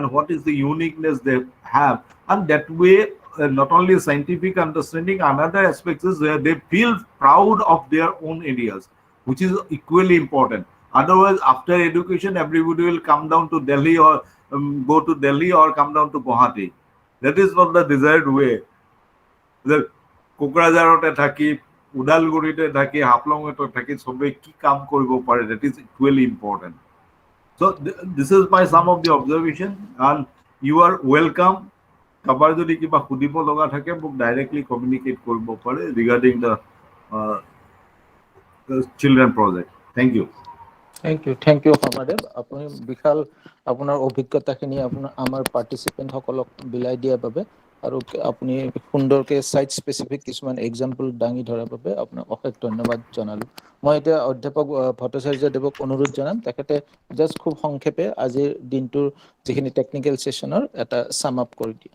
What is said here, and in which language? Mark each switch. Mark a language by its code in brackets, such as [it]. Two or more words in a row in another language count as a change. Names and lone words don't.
[en] what is the uniqueness they have and that way not only scientific understanding another aspect is where they feel proud of their own areas which is equally important otherwise after education everybody will come down to Delhi or go to Delhi or come down to Guwahati that is not the desired way the [as] কোকৰাঝাৰতে থাকি উদালগুৰিতে থাকি হাফলঙতে থাকি সবে কি কাম কৰিব পাৰে [en] that is equally important so this is my some of the observation and you are welcome [as] কাবাৰ যদি কিবা খুদিব লগা থাকে মোক [en] directly communicate [as] কৰিব পাৰে [en] regarding the children project thank you Thank you [as] Hamadev আপুনি বিশাল আপোনাৰ অভিজ্ঞতাখিনি আপোনাৰ আমাৰ পাৰ্টিসিপেন্ট সকলক বিলাই দিয়াৰ বাবে আৰু আপুনি সুন্দৰকে [en] site specific [as] কিছুমান এক্সাম্পল দাঙি ধৰাৰ বাবে আপোনাক অশেষ ধন্যবাদ জনালো মই এতিয়া অধ্যাপক ভট্টাচাৰ্য দেৱক অনুৰোধ জনাম তেখেতে জাস্ট খুব সংক্ষেপে আজিৰ দিনটোৰ যিখিনি [en] technical session [as] এটা [en] sum up [as] কৰি দিয়ে